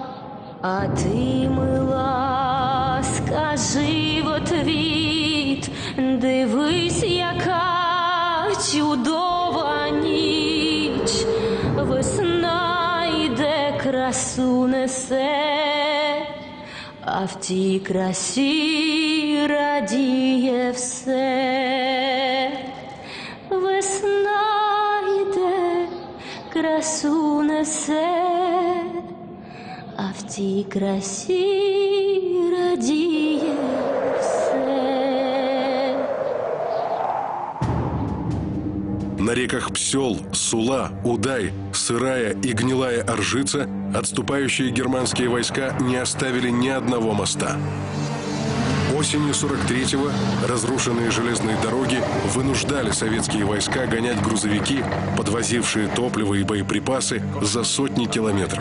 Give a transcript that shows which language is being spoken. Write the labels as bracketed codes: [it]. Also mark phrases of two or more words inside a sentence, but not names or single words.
[uk] А ти, мила, скажи в отвіт, дивись, яка чудова ніч, весна красу несе, а в тій красі радіє все. Весна йде, красу несе, а в тій красі радіє все. [ru] На реках Псел, Сула, Удай, Сырая и Гнилая Оржица отступающие германские войска не оставили ни одного моста. Осенью 43-го разрушенные железные дороги вынуждали советские войска гонять грузовики, подвозившие топливо и боеприпасы, за сотни километров.